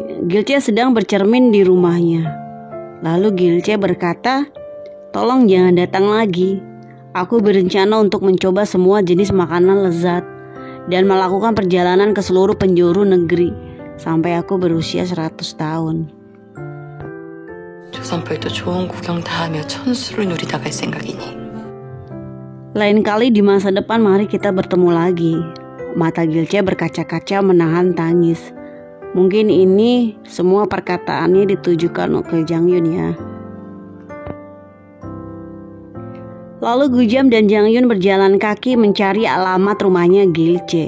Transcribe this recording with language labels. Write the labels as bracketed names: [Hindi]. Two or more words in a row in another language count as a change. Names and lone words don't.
[Indonesian] Gilce sedang bercermin di rumahnya. Lalu Gilce berkata, "Tolong jangan datang lagi. Aku berencana untuk mencoba semua jenis makanan lezat dan melakukan perjalanan ke seluruh penjuru negeri sampai aku berusia 100 tahun. [Korean] 조선벌도 좋은 구경 다 하며 천수를 누리다 갈 생각이니." [Indonesian] Lain kali di masa depan mari kita bertemu lagi. Mata Gilce berkaca-kaca menahan tangis. Mungkin ini semua perkataannya ditujukan ke Jang Yun ya. Lalu Gujam dan Jang Yun berjalan kaki mencari alamat rumahnya Gilce.